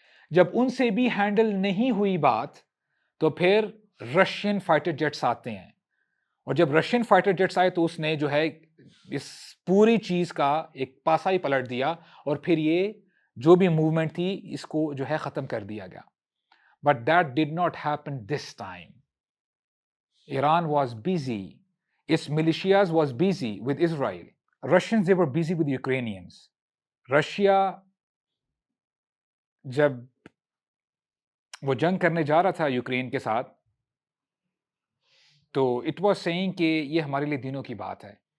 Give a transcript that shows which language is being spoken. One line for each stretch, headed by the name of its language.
Urdu: جب ان سے بھی ہینڈل نہیں ہوئی بات تو پھر رشین فائٹر جیٹس آتے ہیں، اور جب رشین فائٹر جیٹس آئے تو اس نے جو ہے اس پوری چیز کا ایک پاسا ہی پلٹ دیا، اور پھر یہ جو بھی موومنٹ تھی اس کو جو ہے ختم کر دیا گیا.
English: But that did not happen this time. Iran was busy. Its militias was busy with Israel. Russians, they were busy with Ukrainians.
Urdu: Russia جب وہ جنگ کرنے جا رہا تھا یوکرین کے ساتھ، تو
English: it was saying
Urdu: کہ یہ ہمارے لیے دنوں کی بات ہے.